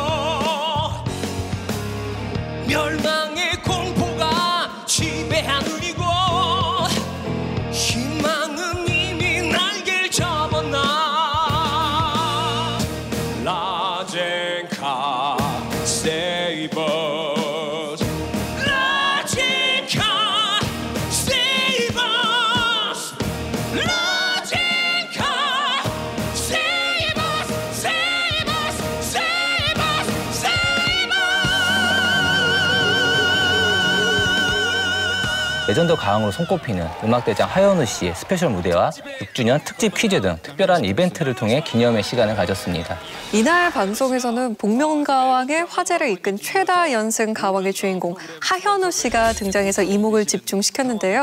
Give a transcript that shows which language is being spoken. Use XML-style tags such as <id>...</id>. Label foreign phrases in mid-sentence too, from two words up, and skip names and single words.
<ko>멸망의 공포가 지배하는 이곳 희망은 이미 날개를 접었나 라젠카</ko> <en>save us</en> <ko>라젠카</ko> <en>save us</en> <ko>라젠카</ko> <en>save us save us save us save</en> <ko>레전드 가왕으로 손꼽히는 음악대장 하현우 씨의 스페셜 무대와 6주년 특집 퀴즈 등 특별한 이벤트를 통해 기념의 시간을 가졌습니다. 이날 방송에서는 복면가왕의 화제를 이끈 최다 연승 가왕의 주인공 하현우 씨가 등장해서 이목을 집중시켰는데요.</ko>